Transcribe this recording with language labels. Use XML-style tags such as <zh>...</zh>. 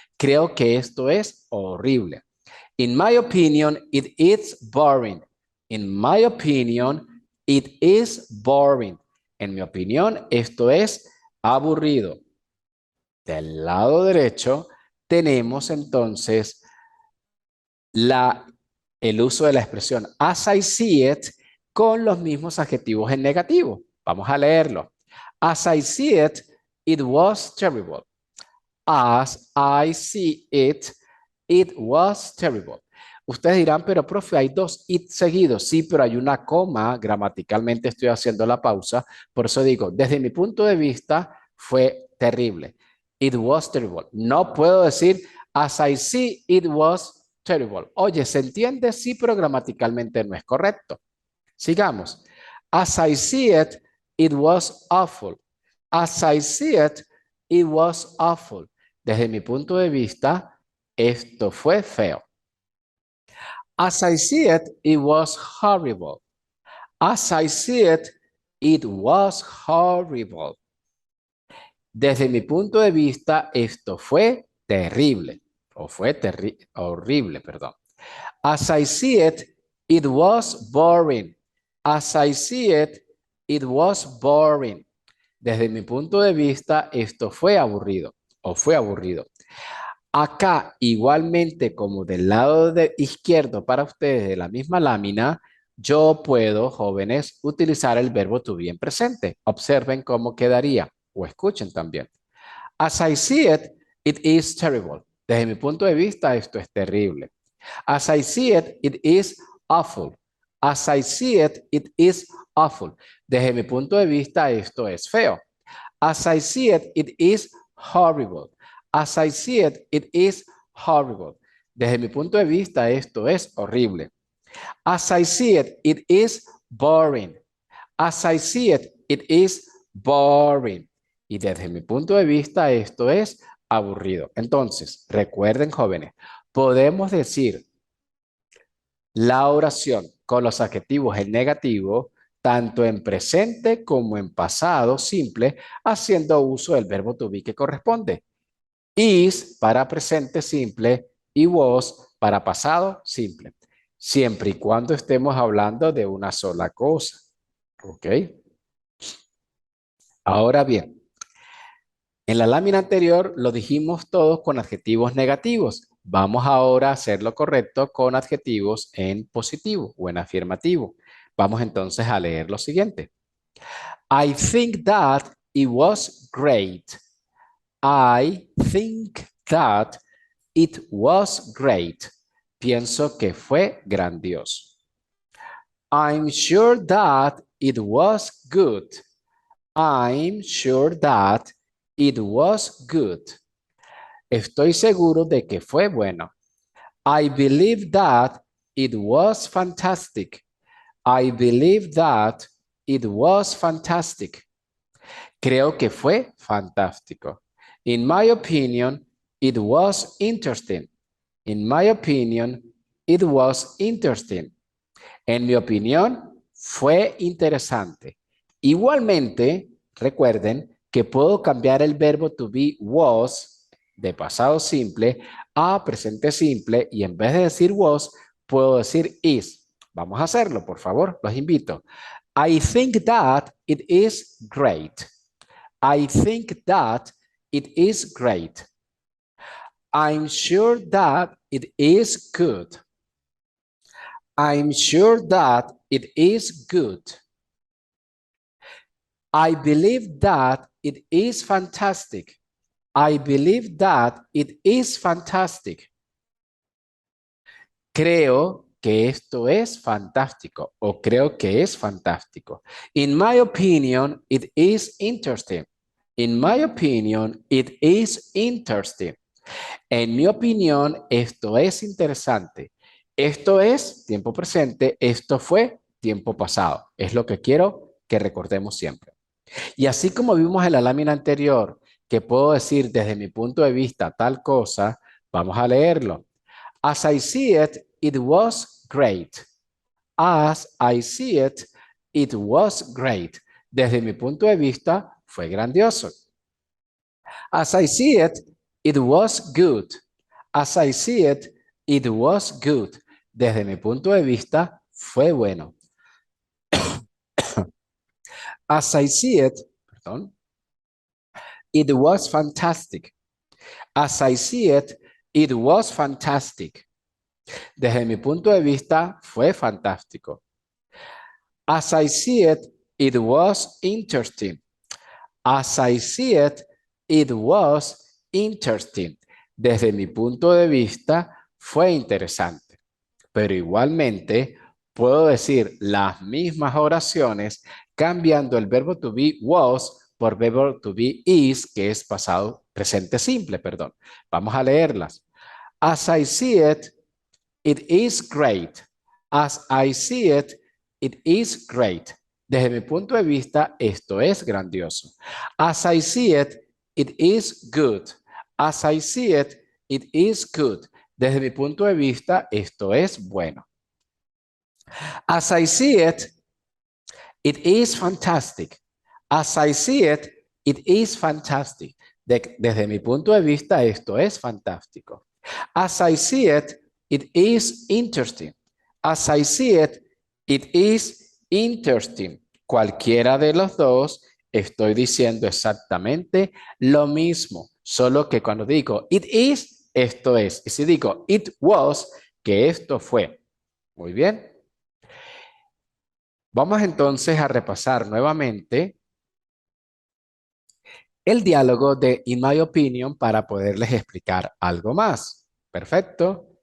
<es>Creo que esto es horrible.</es> <en>In my opinion, it is boring. In my opinion, it is boring.</en> <es>En mi opinión, esto es aburrido. Del lado derecho tenemos entonces el uso de la expresión</es> <en>as I see it</en> <es>con los mismos adjetivos en negativo. Vamos a leerlo.</es> <en>As I see it, it was terrible. As I see it, it was terrible.</en> <es>Ustedes dirán, pero profe, hay dos it seguidos. Sí, pero hay una coma. Gramaticalmente estoy haciendo la pausa. Por eso digo, desde mi punto de vista, fue terrible.</es> <en>It was terrible.</en> <es>No puedo decir,</es> <en>as I see, it was terrible.</en> <es>Oye, ¿se entiende? Sí, pero gramaticalmente no es correcto. Sigamos.</es> <en>As I see it, it was awful. As I see it, it was awful.</en> <es>Desde mi punto de vista, esto fue feo.</es> <en>As I see it, it was horrible. As I see it, it was horrible.</en> <es>Desde mi punto de vista, esto fue terrible. O fue horrible, perdón.</es> <en>As I see it, it was boring. As I see it, it was boring.</en> <es>Desde mi punto de vista, esto fue aburrido o fue aburrido. Acá, igualmente como del lado izquierdo para ustedes de la misma lámina, yo puedo, jóvenes, utilizar el verbo to be en presente. Observen cómo quedaría o escuchen también.</es> <en>As I see it, it is terrible.</en> <es>Desde mi punto de vista, esto es terrible.</es> <en>As I see it, it is awful. As I see it, it is awful.</en> <es>Desde mi punto de vista, esto es feo.</es> <en>As I see it, it is horrible. As I see it, it is horrible.</en> <es>Desde mi punto de vista, esto es horrible.</es> <en>As I see it, it is boring. As I see it, it is boring.</en> <es>Y desde mi punto de vista, esto es aburrido. Entonces, recuerden, jóvenes, podemos decir la oración con los adjetivos en negativo, tanto en presente como en pasado simple, haciendo uso del verbo to be que corresponde. Is para presente simple y was para pasado simple, siempre y cuando estemos hablando de una sola cosa. ¿Ok? Ahora bien, en la lámina anterior lo dijimos todos con adjetivos negativos. Vamos ahora a hacer lo correcto con adjetivos en positivo o en afirmativo. Vamos entonces a leer lo siguiente.</es> <en>I think that it was great. I think that it was great.</en> <es>Pienso que fue grandioso.</es> <en>I'm sure that it was good. I'm sure that it was good.</en> <es>Estoy seguro de que fue bueno.</es> <en>I believe that it was fantastic. I believe that it was fantastic.</en> <es>Creo que fue fantástico.</es> <en>In my opinion, it was interesting. In my opinion, it was interesting.</en> <es>En mi opinión, fue interesante. Igualmente, recuerden que puedo cambiar el verbo to be was de pasado simple a presente simple y en vez de decir was, puedo decir is. Vamos a hacerlo, por favor, los invito.</es> <en>I think that it is great. I think that it is great. I'm sure that it is good. I'm sure that it is good. I believe that it is fantastic. I believe that it is fantastic.</en> <es>Creo que esto es fantástico o creo que es fantástico. In my opinion, it is interesting. In my opinion, it is interesting. En mi opinión, esto es interesante. Esto es tiempo presente, esto fue tiempo pasado. Es lo que quiero que recordemos siempre. Y así como vimos en la lámina anterior, que puedo decir desde mi punto de vista tal cosa, vamos a leerlo.</es> <en>As I see it, it was great. As I see it, it was great.</en> <es>Desde mi punto de vista, fue grandioso.</es> <en>As I see it, it was good. As I see it, it was good.</en> <es>Desde mi punto de vista, fue bueno.</es> <en>As I see it, perdón, it was fantastic. As I see it, it was fantastic.</en> <es>Desde mi punto de vista, fue fantástico.</es> <en>As I see it, it was interesting. As I see it, it was interesting.</en> <es>Desde mi punto de vista, fue interesante. Pero igualmente, puedo decir las mismas oraciones cambiando el verbo to be was por verbo to be is, que es pasado presente simple, perdón. Vamos a leerlas.</es> <en>As I see it, it is great. As I see it, it is great.</en> <es>Desde mi punto de vista, esto es grandioso.</es> <en>As I see it, it is good. As I see it, it is good.</en> <es>Desde mi punto de vista, esto es bueno.</es> <en>As I see it, it is fantastic. As I see it, it is fantastic.</en> <es>Desde mi punto de vista, esto es fantástico.</es> <en>As I see it, it is interesting. As I see it, it is interesting.</en> <es>Cualquiera de los dos, estoy diciendo exactamente lo mismo, solo que cuando digo</es> <en>it is,</en> <es>esto es. Y si digo</es> <en>it was,</en> <es>que esto fue. Muy bien. Vamos entonces a repasar nuevamente el diálogo de In My Opinion para poderles explicar algo más. Perfecto.</es>